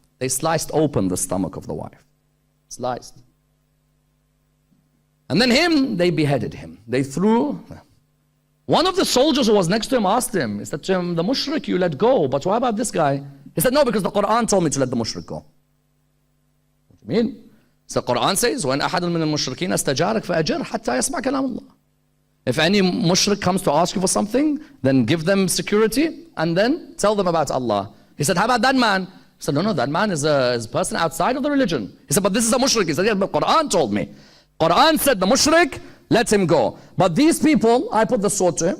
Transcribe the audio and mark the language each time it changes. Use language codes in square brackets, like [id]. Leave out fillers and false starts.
[en] They sliced open the stomach of the wife. Sliced. And then they beheaded him. They threw. One of the soldiers who was next to him asked him, he said to him, the mushrik you let go, but what about this guy? He said, no, because the Quran told me to let the mushrik go. What do you mean? So the Quran says, [ar] وَإِنْ أَحَدٌ مِّنَ الْمُشْرِكِينَ اسْتَجَارَكَ فَأَجِرْهُ حَتَّى يَسْمَعَ كَلَامَ اللَّهِ. [en] If any mushrik comes to ask you for something, then give them security and then tell them about Allah. He said, how about that man? He said, no, that man is a person outside of the religion. He said, but this is a mushrik. He said, yeah, but Quran told me. Quran said the mushrik, let him go. But these people, I put the sword to him.